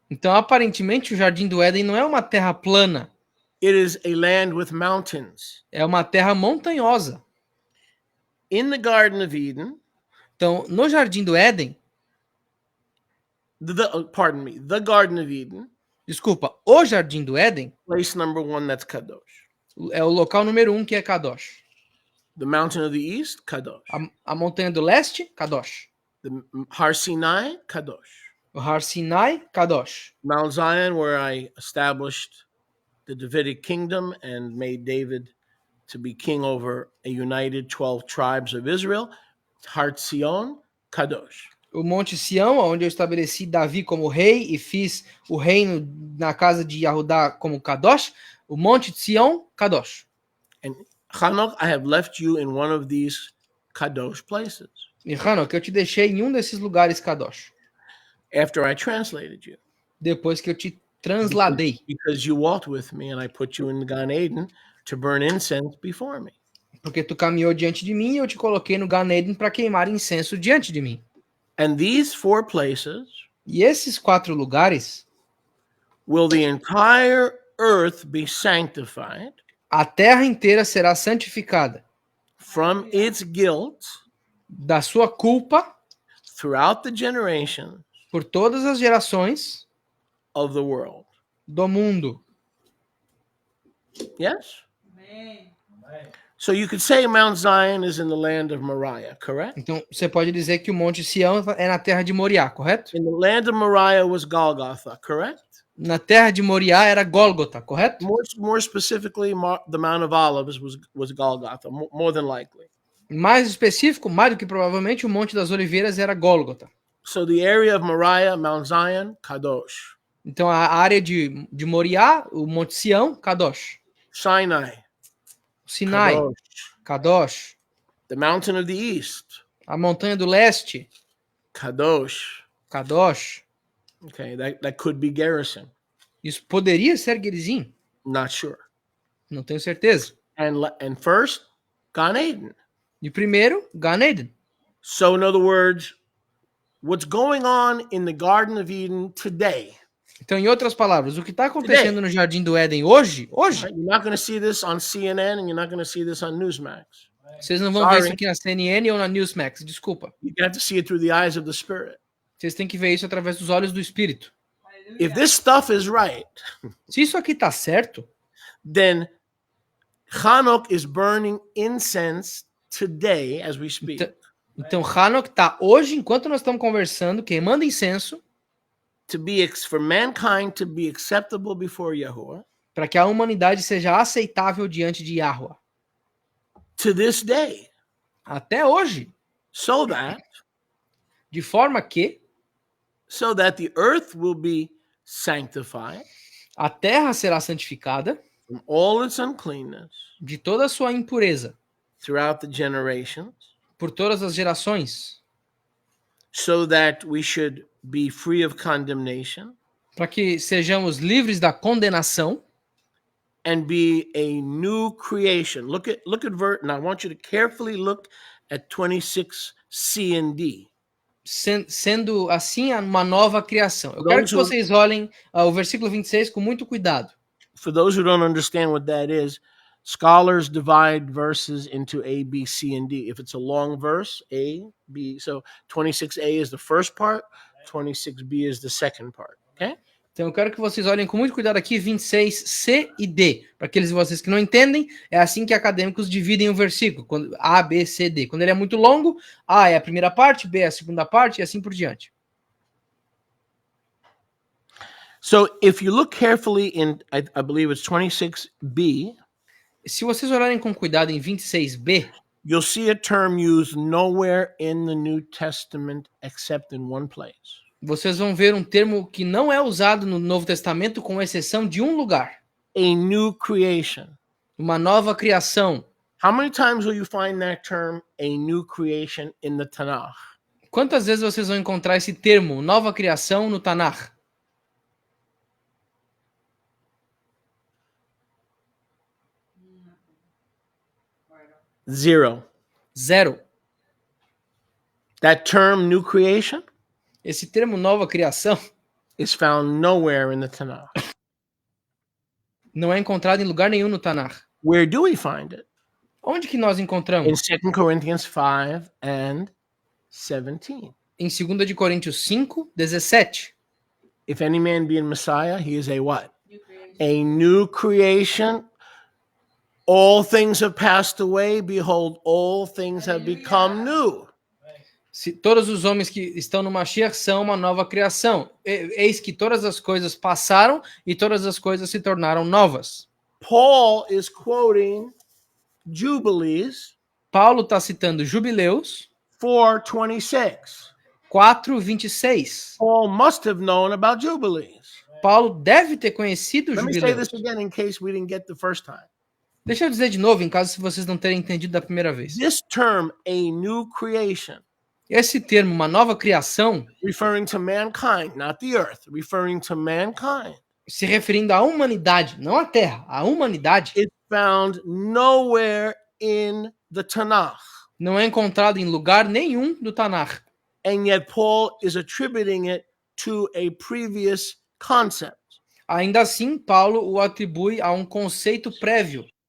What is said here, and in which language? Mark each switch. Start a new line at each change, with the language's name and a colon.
Portuguese: Então, aparentemente, o Jardim do Éden não é uma terra plana.
English: It is a land with mountains.
Portuguese: É uma terra montanhosa.
English: In the Garden of Eden,
Portuguese: então, no Jardim do Éden,
English: the Garden of Eden.
Portuguese: Desculpa, o Jardim do Éden.
English: Place number 1, that's Kadosh.
Portuguese: É o local número 1 que é Kadosh.
English: The mountain of the east, Kadosh.
Portuguese: A montanha do leste, Kadosh.
English: The Har Sinai, Kadosh.
Portuguese: O Har Sinai, Kadosh.
English: Mount Zion, where I established the Davidic kingdom and made David to be king over a united 12 tribes of Israel.
Hebrew: Har Sion, Kadosh.
Portuguese: O Monte Sião, onde eu estabeleci Davi como rei e fiz o reino na casa de Yahudá como Kadosh. O Monte de Sião, Kadosh.
English: And Enoch, I have left you in one of these Kadosh places.
Portuguese: E Enoch, eu te deixei em um desses lugares Kadosh.
English: After I translated you.
Portuguese: Depois que eu te transladei.
English: Because you walked with me and I put you in Gan Eden to burn incense before me.
Portuguese: Porque tu caminhou diante de mim e eu te coloquei no Gan Eden para queimar incenso diante de mim.
English: And these 4 places.
Portuguese: E esses 4 lugares.
English: Will the entire earth be sanctified?
Portuguese: A terra inteira será santificada.
English: From its guilt.
Portuguese: Da sua culpa.
English: Throughout the generations.
Portuguese: Por todas as gerações.
English: Of the world.
Portuguese: Do mundo.
English: Yes? Amen. So you could say Mount Zion is in the land of Moriah, correct?
Portuguese: Então você pode dizer que o Monte Sião é na terra de Moriá, correto?
English: In the land of Moriah was Golgotha, correct?
Portuguese: Na terra de Moriá era Gólgota, correto?
English: More specifically, the Mount of Olives was Golgotha, more than likely.
Portuguese: Mais específico, mais do que provavelmente, o Monte das Oliveiras era Gólgota.
English: So the area of Moriah, Mount Zion, Kadosh.
Portuguese: Então a área de Moriá, o Monte Sião, Kadosh.
English: Sinai.
Portuguese: Sinai, Kadosh.
English: The mountain of the east.
Portuguese: A montanha do leste.
English: Kadosh.
Portuguese: Kadosh.
English: Okay, that could be Gerizim.
Portuguese: Isso poderia ser Gerizim?
English: Not sure.
Portuguese: Não tenho certeza.
English: And first, Gan Eden.
Portuguese: E primeiro, Gan Eden.
English: So in other words, what's going on in the Garden of Eden today?
Portuguese: Então, em outras palavras, o que está acontecendo no Jardim do Éden hoje,
English: you're not going to see this on CNN and you're not going to see this on Newsmax.
Portuguese: Vocês não vão ver isso aqui na CNN ou na Newsmax, desculpa.
English: You have to see it through the eyes of the Spirit.
Portuguese: Vocês têm que ver isso através dos olhos do Espírito.
English: If this stuff is right,
Portuguese: se isso aqui está certo,
English: then Enoch is burning incense today as we speak.
Portuguese: Então Enoch está hoje, enquanto nós estamos conversando, queimando incenso.
English: For mankind to be acceptable before Yahuwah.
Portuguese: Para que a humanidade seja aceitável diante de Yahuwah.
English: To this day.
Portuguese: Até hoje.
English: So that.
Portuguese: De forma que.
English: So that the earth will be sanctified.
Portuguese: A terra será santificada.
English: From all its uncleanness.
Portuguese: De toda a sua impureza.
English: Throughout the generations.
Portuguese: Por todas as gerações.
English: So that we should be free of condemnation.
Portuguese: Para que sejamos livres da condenação.
English: And be a new creation. Look at verse. Now I want you to carefully look at 26C and D.
Portuguese: Sendo assim uma nova criação. Eu quero que vocês olhem o versículo 26 com muito cuidado.
English: For those who don't understand what that is, scholars divide verses into A, B, C, and D. If it's a long verse, A, B. So 26A is the first part, 26B is the second part. Okay?
Portuguese: Então eu quero que vocês olhem com muito cuidado aqui 26C e D. Para aqueles de vocês que não entendem, é assim que acadêmicos dividem o versículo. Quando A, B, C, D. Quando ele é muito longo, A é a primeira parte, B é a segunda parte e assim por diante.
English: So if you look carefully in, I believe it's 26B.
Portuguese: Se vocês olharem com cuidado em 26B,
English: you'll see a term used nowhere in the New Testament except in one place.
Portuguese: Vocês vão ver um termo que não é usado no Novo Testamento com exceção de um lugar.
English: A new creation.
Portuguese: Uma nova criação.
English: How many times will you find that term, a new creation, in the Tanakh?
Portuguese: Quantas vezes vocês vão encontrar esse termo, nova criação, no Tanakh?
English: 0.
Portuguese: 0.
English: That term, new creation,
Portuguese: Esse termo nova criação
English: is found nowhere in the Tanakh.
Portuguese: não é encontrado em lugar nenhum no Tanakh.
English: Where do we find it?
Portuguese: Onde que nós
English: In
Portuguese: encontramos?
English: 2 Corinthians 5 and 17.
Portuguese: Em 2 de Coríntios 5, 17.
English: If any man be in Messiah, he is a what? A new creation. All things have passed away. Behold, all things have become new.
Portuguese: Se todos os homens que estão no Mashiach são uma nova criação. Eis que todas as coisas passaram e todas as coisas se tornaram novas.
English: Paul is quoting Jubilees
Portuguese: Paulo está citando Jubileus
English: 4:26.
Portuguese: 4:26.
English: Paul must have known about Jubilees.
Portuguese: Paulo deve ter conhecido
English: Let me say
Portuguese: Jubileus.
English: this again in case we didn't get the first time.
Portuguese: Deixa eu dizer de novo, em caso se vocês não terem entendido da primeira vez.
English: This term, a new creation,
Portuguese: Esse termo, uma nova criação,
English: referring to mankind, not the earth, referring to mankind,
Portuguese: se referindo à humanidade, não à Terra, à humanidade,
English: is found nowhere in the Tanakh.
Portuguese: não é encontrado em lugar nenhum do Tanakh.
English: And yet Paul is attributing it to a previous concept.
Portuguese: Ainda assim, Paulo o atribui a um conceito prévio.